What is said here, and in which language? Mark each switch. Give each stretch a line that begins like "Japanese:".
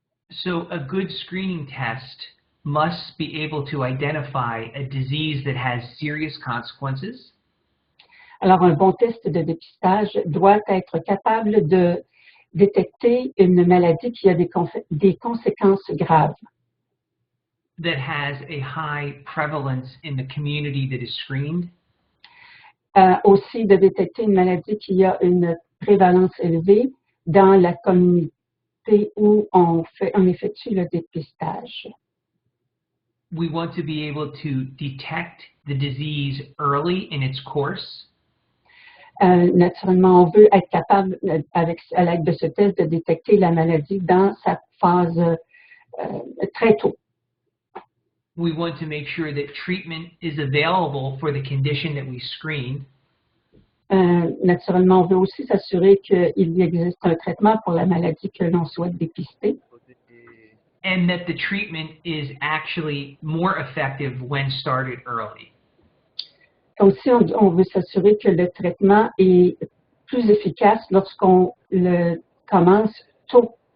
English: So a good screening test must be able to identify a disease that has serious consequences.
French: Alors, un bon test de dépistage doit être capable de détecter une maladie qui a des conséquences graves.
English: That has a high prevalence in the community that is screened.
French: Aussi de détecter une maladie qui a une prévalence élevée dans la communauté où on effectue le dépistage.
English: We want to be able to detect the disease early in its course.
French: Naturellement, on veut être capable, à l'aide de ce test, de détecter la maladie dans sa phase très tôt.
English: We want to make sure that treatment is available for the condition that we screen.
French: Naturellement, on veut aussi s'assurer qu'il existe un traitement pour la maladie que l'on souhaite dépister.
English: And that the treatment is actually more effective when started early.
French: Aussi, on veut s'assurer que le traitement est plus efficace lorsqu'on le commence tôt.